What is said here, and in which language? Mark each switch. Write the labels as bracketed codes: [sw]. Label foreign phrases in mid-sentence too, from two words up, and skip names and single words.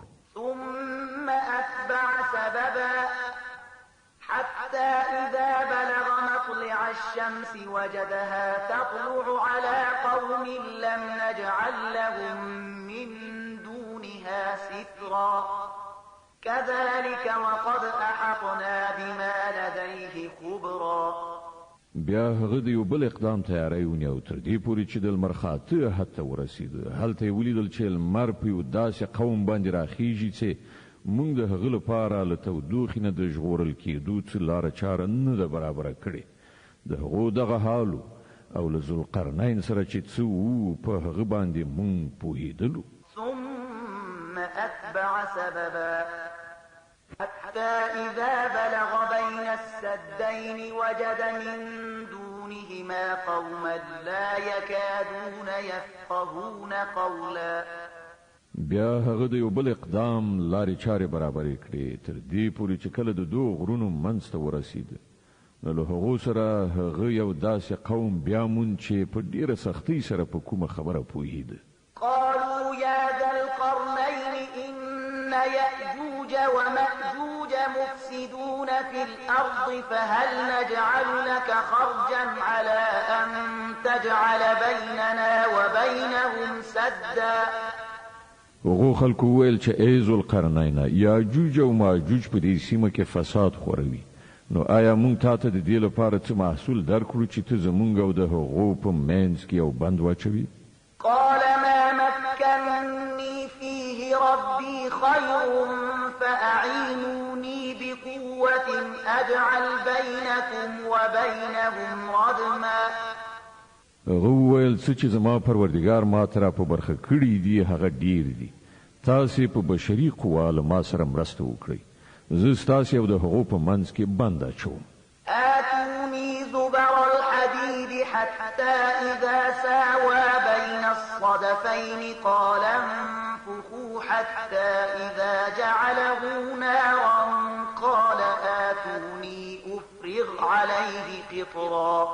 [ar] ثم أتبع سببا حتى إذا بلغ مطلع الشمس وجدها تطلع على قوم لم نجعل لهم من دونها سترا كذلك وقد أحطنا بما لديه خبرا. [ps] بیا هغه د یو بل اقدام تیاری ونیو تر دې پورې چې د لمر خاته حتی ورسید. هلته یې ولیدل چې لمر په یو داسې قوم باندې راخیږي چې موږ د هغه لپاره له تودوخې نه د ژغورل کېدو څه لاره چاره نه ده برابره کړې. د هغو دغه حالو او له ذوالقرنین سره چې څه وو په هغه باندې موږ پوهېدلو. [ar] ثم أتبع سببا حتى إذا بلغ بين السدين وجد من دونهما قوما لا يكادون يفقهون قولا. [ps] بیا هغه د یو بل اقدام لارې چارې برابرې کړې تر دې پورې چې کله د دوه غرونو منځ ته ورسېد نو له هغو سره هغه یو داسې قوم بیا موند چې په ډېره سختۍ سره په کومه خبره پوهېده. [ar] قالوا يا ذا القرنين إن يأجوج ومأجوج مفسدون في الأرض فهل نجعل لك خرجا على أن تجعل بيننا وبينهم سدا. [ps] هغو خلکو ویل چې ای ذوالقرنین یاجوج او ماجوج په دې سیمه کې فساد خوروي نو آیا مونږ تاته د دې لپاره څه محصول درکړو چې ته زمونږ او د هغو په منځ کې یو بند واچوي؟ [ar] قال ما مكنني فيه ربي خير فأعينوني بقوة أجعل بينكم وبينهم ردما. [ps] هغه ویل څه چې زما پروردګار ما ته را په برخه کړي دي هغه ډیر دي. تاسې په بشري قوا له ما سره مرسته وکړئ. زه ستاسې او د هغو په منځ کې بند اچوم. [ar] آتوني زبر الحديد حتى إذا ساوى بين الصدفين قال انفخوا حتى إذا جعله نارا قال آتوني أفرغ عليه قطرا.